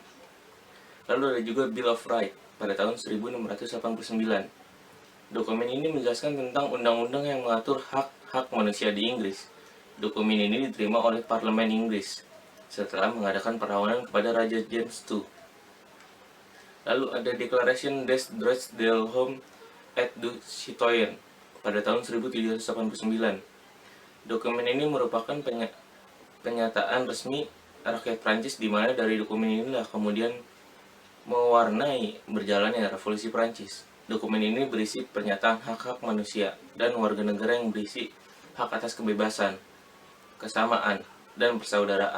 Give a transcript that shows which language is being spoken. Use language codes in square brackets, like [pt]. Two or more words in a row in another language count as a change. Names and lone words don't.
[id] Lalu ada juga [en] Bill of Rights [id] pada tahun 1689. Dokumen ini menjelaskan tentang undang-undang yang mengatur hak-hak manusia di Inggris. Dokumen ini diterima oleh Parlemen Inggris setelah mengadakan perlawanan kepada Raja James II. Lalu ada [fr] Declaration des Droits de l'Homme et du Citoyen [id] pada tahun 1789. Dokumen ini merupakan pernyataan resmi rakyat Prancis, di mana dari dokumen inilah kemudian mewarnai berjalannya revolusi Prancis. Dokumen ini berisi pernyataan hak-hak manusia dan warga negara yang berisi hak atas kebebasan, kesamaan, dan persaudaraan.